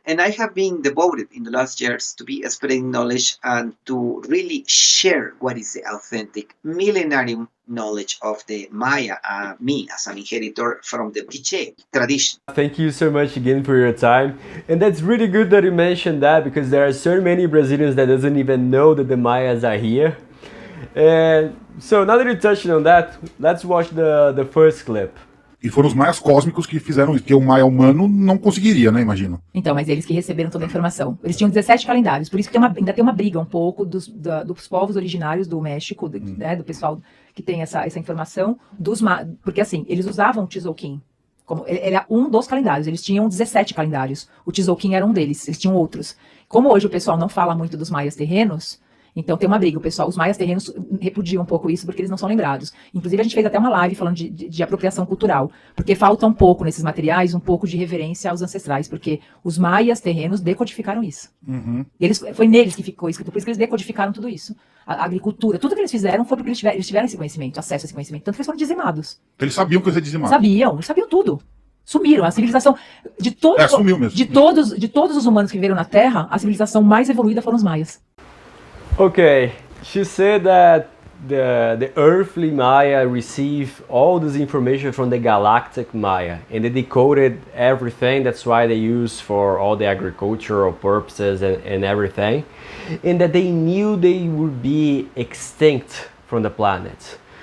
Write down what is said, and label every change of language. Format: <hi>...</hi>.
<en>And I have been devoted in the last years to be spreading knowledge and to really share what is the authentic millenarium knowledge of the Maya, me as an inheritor from the Quiche tradition. Thank you so much again for your time. And that's really good that you mentioned that, because there are so many Brazilians that doesn't even know that the Mayas are here. And so now that you touched on that, let's watch the first clip.</en> <pt>E foram os maias cósmicos que fizeram isso, porque o maia humano não conseguiria, né, imagino. Então, mas eles que receberam toda a informação. Eles tinham 17 calendários, por isso que ainda tem uma briga um pouco dos povos originários do México, né, do pessoal que tem essa informação, porque assim, eles usavam o Tzolk'in, como ele era um dos calendários, eles tinham 17 calendários, o Tzolk'in era um deles, eles tinham outros. Como hoje o pessoal não fala muito dos maias terrenos, então tem uma briga, os maias terrenos repudiam um pouco isso porque eles não são lembrados. Inclusive a gente fez até uma live falando de apropriação cultural, porque falta um pouco nesses materiais, um pouco de reverência aos ancestrais, porque os maias terrenos decodificaram isso. Uhum. Foi neles que ficou escrito, por isso que eles decodificaram tudo isso. A agricultura, tudo que eles fizeram foi porque eles tiveram esse conhecimento, acesso a esse conhecimento, tanto que eles foram dizimados. Eles sabiam que ia ser dizimado. Sabiam tudo. Sumiram. A civilização sumiu mesmo. de todos os humanos que viveram na Terra, a civilização mais evoluída foram os maias.</pt> <en>Okay, she said that the earthly Maya received all this information from the galactic Maya, and they decoded everything. That's why they use for all the agricultural purposes and everything, and that they knew they would be extinct from the planet.</en>